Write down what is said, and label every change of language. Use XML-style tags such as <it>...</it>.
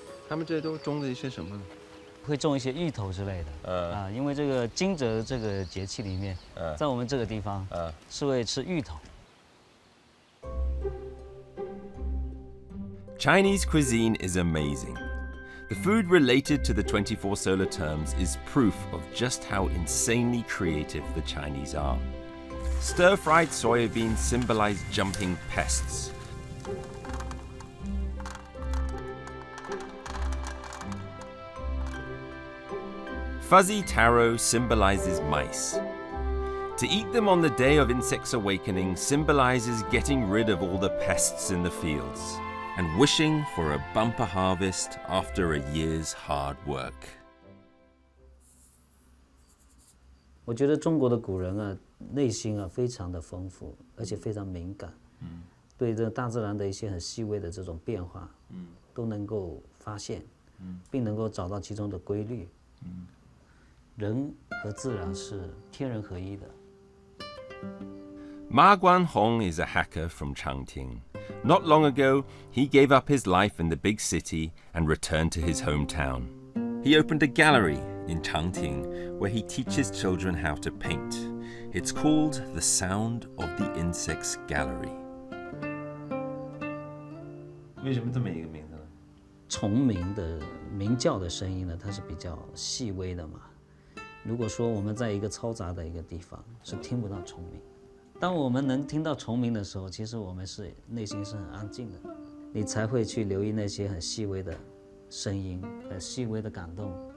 <zh>他们这些都种了一些什么呢？会种一些芋头之类的。因为这个jīngzhé这个节气里面，在我们这个地方，是会吃芋头。</zh> <en>Chinese cuisine is amazing. The food related to the 24 solar terms is proof of just how insanely creative the Chinese are. Stir-fried soybeans symbolize jumping pests. Fuzzy taro symbolizes mice. To eat them on the day of insect's awakening symbolizes getting rid of all the pests in the fields and wishing for a bumper harvest after a year's hard work.</en> <zh>我觉得中国的古人啊，内心啊非常的丰富，而且非常敏感，对这大自然的一些很细微的这种变化，都能够发现，并能够找到其中的规律。人和自然是天人合一的。</zh> <en>Ma Guanhong is a hacker from Changting. Not long ago, he gave up his life in the big city and returned to his hometown. He opened a gallery in Changting where he teaches children how to paint. It's called The Sound of the Insects Gallery.</en> <zh>为什么这么一个名字呢？虫鸣的鸣叫的声音呢，它是比较细微的嘛。如果说我们在一个嘈杂的一个地方，是听不到虫鸣。当我们能听到虫鸣的时候，其实我们是内心是很安静的，你才会去留意那些很细微的声音，很细微的感动。</zh>